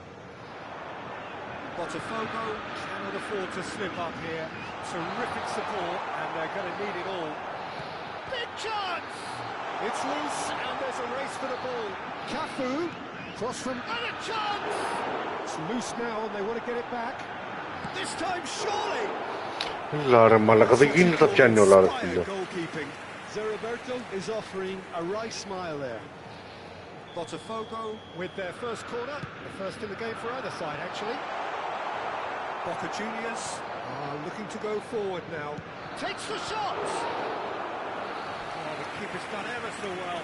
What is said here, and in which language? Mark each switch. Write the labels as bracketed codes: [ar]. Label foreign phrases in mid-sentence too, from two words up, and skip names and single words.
[en] Botafogo cannot afford to slip up here. Terrific support, and they're going to need it all. Big chance! It's loose, and there's a race for the ball. Cafu, cross from... And a chance! It's loose now, and they want to get it back. This time, surely! [el] Έλα ρε μαλάκα, δεν γίνεται τα πιάνει όλα ρε φίλε. [en] Zeriberto is offering a wry smile there. Botafogo with their first corner, the first in the game for either side actually. Boca Juniors are looking to go forward now. Takes the shot! Oh, the keeper's done ever so well.